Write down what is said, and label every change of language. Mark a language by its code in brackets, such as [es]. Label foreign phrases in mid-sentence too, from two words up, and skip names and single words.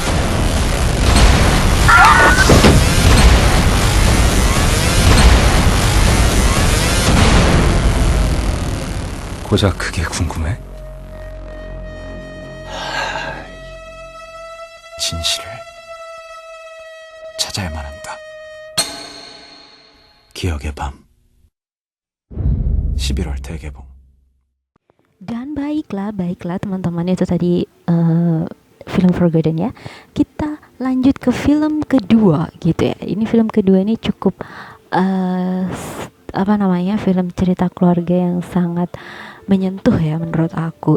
[ko] 고작 그게 궁금해? 진실을 찾아야만 한다. 기억의 밤 11월 대개봉. [id] Dan baiklah teman-teman, itu tadi film Forgotten ya. Kita lanjut ke film kedua gitu ya. Ini film kedua ini cukup apa namanya, film cerita keluarga yang sangat menyentuh ya menurut aku.